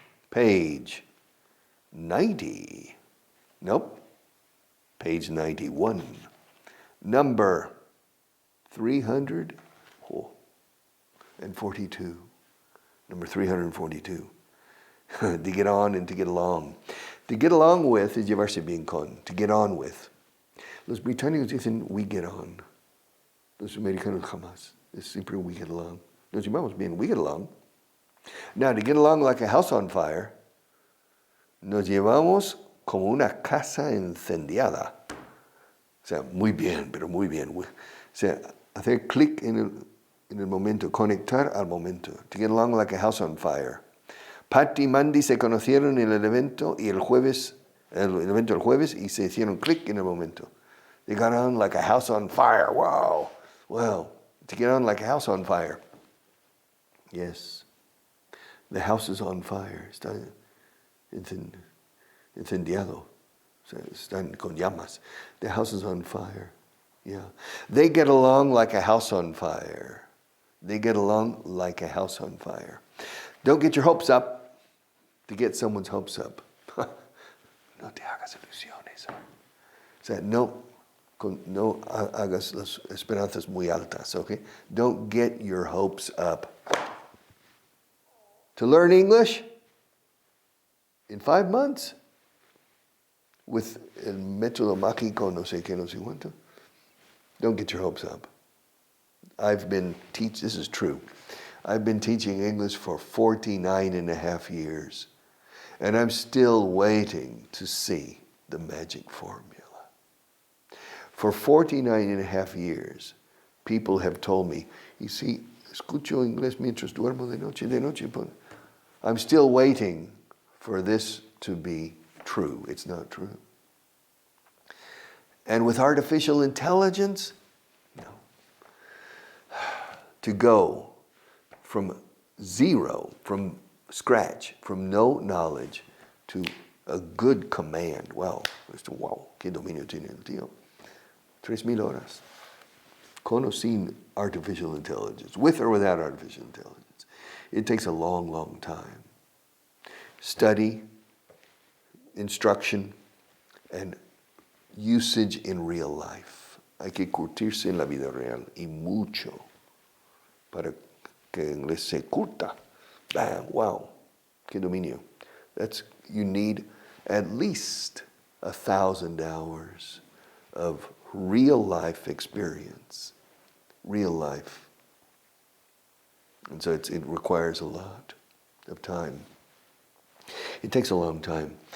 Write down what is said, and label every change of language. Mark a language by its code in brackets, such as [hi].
[en] Page 90. Nope. Page 91. Number 342. Number 342. To get on and to get along. To get along with is [es] llevarse bien con. [en] To get on with. [es] Los británicos dicen [en] we get on. [es] Los americanos jamás. Es siempre [en] we get along. [es] Nos llevamos bien, we get along. [en] Now, to get along like a house on fire, [es] nos llevamos como una casa incendiada. O sea, muy bien, pero muy bien. O sea, hacer clic en el momento, conectar al momento. [en] To get along like a house on fire. [es] Pat y Mandy se conocieron en el evento el evento el jueves y se hicieron clic en el momento. [en] They got on like a house on fire. Wow. Well, to get on like a house on fire. Yes. The house is on fire. [es] Está incendiado. Están con llamas. [en] The house is on fire. Yeah. They get along like a house on fire. They get along like a house on fire. Don't get your hopes up to get someone's hopes up. [es] No te hagas ilusiones. O sea, no hagas las esperanzas muy altas, okay? [en] Don't get your hopes up. To learn English in 5 months with [es] el método mágico no sé qué, no sé cuánto. [en] Don't get your hopes up. This is true. I've been teaching English for 49 and a half years, and I'm still waiting to see the magic formula. For 49 and a half years, people have told me, you see, [es] escucho inglés mientras duermo de noche. [en] I'm still waiting for this to be true. It's not true. And with artificial intelligence, no. To go from zero, from scratch, from no knowledge to a good command. [es] Wow, qué dominio tiene el tío. 3,000 horas. Con o sin [en] artificial intelligence, with or without artificial intelligence. It takes a long, long time. Study, instruction, and usage in real life. [es] Hay que curtirse en la vida real, y mucho, para que el inglés se curta. Bam, wow, qué dominio. [en] You need at least 1,000 hours of real life experience. Real life. And so it requires a lot of time. It takes a long time.